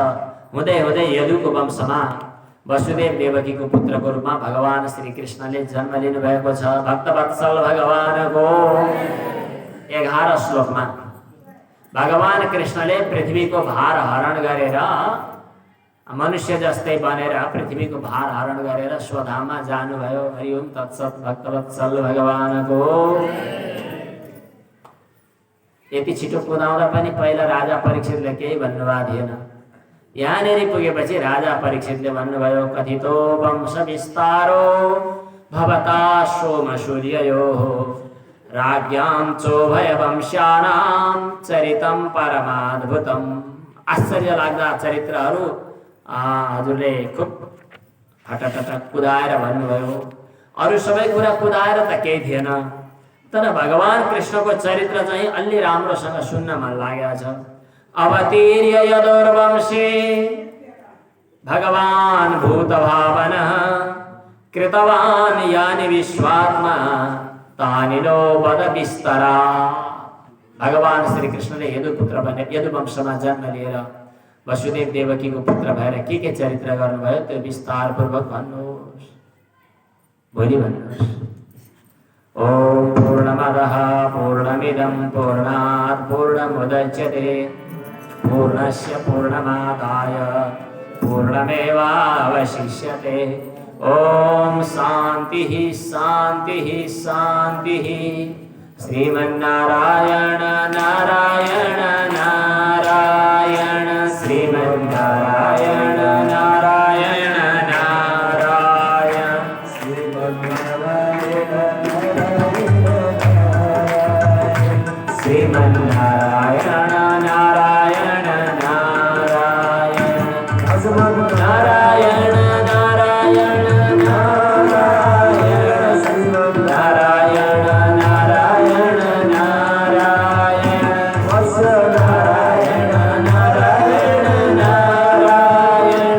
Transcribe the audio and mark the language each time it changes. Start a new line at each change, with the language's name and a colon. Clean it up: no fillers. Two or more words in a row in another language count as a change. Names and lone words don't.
Nepali: हुँदै हुँदै यदुको वंशमा वसुदेव देवकीको पुत्रको रूपमा भगवान श्री कृष्णले जन्म लिनुभएको छ। भक्तवत्सल भगवानको 11 श्लोकमा भगवान कृष्णले पृथ्वीको भार हरण गरेर मनुष्य जस्तै बनेर पृथ्वीको भार हरण गरेर स्वधाममा जानुभयो।
Sanskrit: हरि ओम तत्सत।
Nepali: भक्तवत्सल भगवानको यति छिटो कुदाउँदा पनि पहिला राजा परीक्षितले केही भन्नुभएको थिएन। यहाँनिर पुगेपछि राजा परीक्षितले भन्नुभयो,
Sanskrit: कथितो वंश विस्तारो भवता सोम सूर्ययोः राज्ञां चोभय वंशानां चरितं परमाद्भुतम्।
Nepali: आश्चर्य लाग्दा चरित्रहरू हजुरले खुब फटफट कुदाएर भन्नुभयो। अरू सबै कुरा कुदाएर त केही थिएन, तर भगवान कृष्णको चरित्र चाहिँ अलि राम्रोसँग सुन्न मन लागेको छ।
Sanskrit: अवतीर्य यदुर्वंशे भगवान भूतभावनः कृतवान् यानि विश्वात्मा तानि नो वद विस्तरा।
Nepali: भगवान श्री कृष्णले यदुपुत्र बने, यदुवंशमा जन्म लिएर वसुदेव देवकीको पुत्र भएर के चरित्र गर्नुभयो त्यो विस्तारपूर्वक भन्नुहोस्, भोलि भन्नुहोस्।
Sanskrit: ओम पूर्णमदः पूर्णमिदं पूर्णात् पूर्णमुदच्यते पूर्णस्य पूर्णमादाय पूर्णमेवावशिष्यते। ओम शांतिः शांतिः शांतिः। श्रीमन्नारायण नारायण नारायण श्रीमन्नारायण नारायण नारायण श्रीमन्नारायण नारायण नारायण नारायण नारायण नारायण नारायण नारायण नारायण नारायण नारायण नारायण